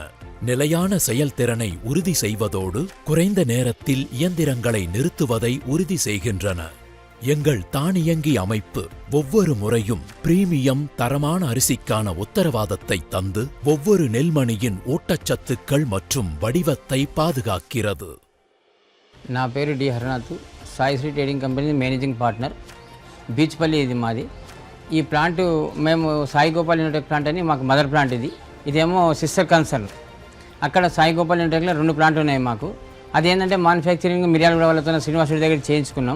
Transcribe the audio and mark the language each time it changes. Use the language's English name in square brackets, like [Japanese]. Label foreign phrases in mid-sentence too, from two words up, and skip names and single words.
[Tamil] நிலையான செயல்திறனை உறுதி செய்வதோடு குறைந்த நேரத்தில் இயந்திரங்களை நிறுத்துவதை உறுதி செய்கின்றன. எங்கள் தானியங்கி அமைப்பு ஒவ்வொரு முறையும் பிரீமியம் தரமான அரிசிக்கான உத்தரவாதத்தை தந்து ஒவ்வொரு நெல்மணியின் ஊட்டச்சத்துக்கள் மற்றும் வடிவத்தை பாதுகாக்கிறது. [Telugu] నా పేరు డి హరనాథ్, సాయిశ్రీ ట్రేడింగ్ కంపెనీ [English] managing partner, [Telugu] బీచ్పల్లి ఇది మాది. ఈ ప్లాంట్ మేము సాయి గోపాల్ యూనిటెక్ ప్లాంట్ అని మాకు [English] mother plant [Telugu] ఇదేమో [English] sister concern. [Telugu] అక్కడ సాయి గోపాల్ యూనిటెక్లో 2 ప్లాంట్ ఉన్నాయి మాకు. అదేంటంటే మ్యానుఫ్యాక్చరింగ్ మిర్యాలగూడ వాళ్ళతో శ్రీనివాసుడి దగ్గర చేయించుకున్నాం.